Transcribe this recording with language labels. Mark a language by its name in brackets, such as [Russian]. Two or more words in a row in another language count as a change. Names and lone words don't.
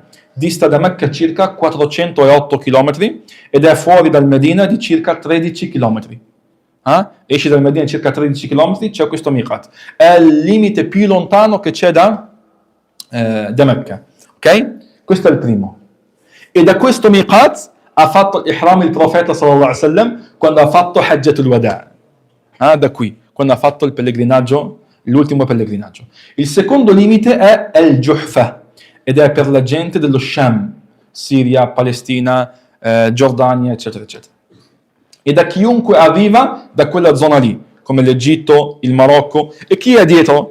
[Italian] Dista da Mecca circa 408 km ed è fuori dal Medina di circa 13 km. Esci dal Medina circa 13 km, c'è questo miqat. È il limite più lontano che c'è da Mecca. Ok? Questo è il primo. E da questo miqat ha fatto l'ihram il profeta [Arabic] صلى الله عليه وسلم [Italian] quando ha fatto Hajjatul Wada'. Da qui, quando ha fatto il pellegrinaggio, l'ultimo pellegrinaggio. Il secondo limite è al-Juhfa ed è per la gente dello Sham, Siria, Palestina, Giordania, eccetera, eccetera. E da chiunque arriva da quella zona lì, come l'Egitto, il Marocco, e chi è dietro?